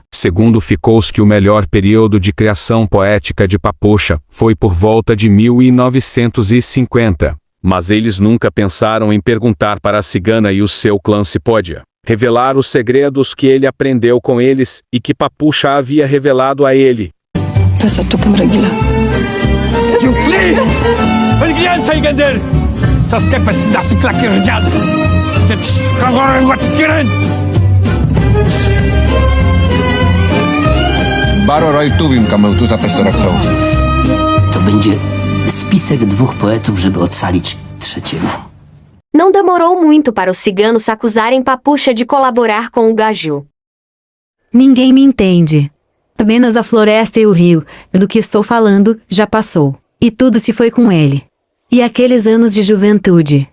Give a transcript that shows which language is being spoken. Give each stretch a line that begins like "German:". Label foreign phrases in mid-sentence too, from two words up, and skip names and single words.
Portuguese: Segundo Kołowski, o melhor período de criação poética de Papucha foi por volta de 1950. Mas eles nunca pensaram em perguntar para a cigana e o seu clã se podia revelar os segredos que ele aprendeu com eles e que Papucha havia revelado a ele. Baro Rojtuvim Kameutuza Pestorachtoł.
Polish: To będzie spisek 2 poetów, żeby ocalić trzeciego.
Portuguese: Não demorou muito para os ciganos acusarem Papucha de colaborar com o Gaju. Ninguém me entende. Apenas a floresta e o rio, do que estou falando, já passou. E tudo se foi com ele. E aqueles anos de juventude.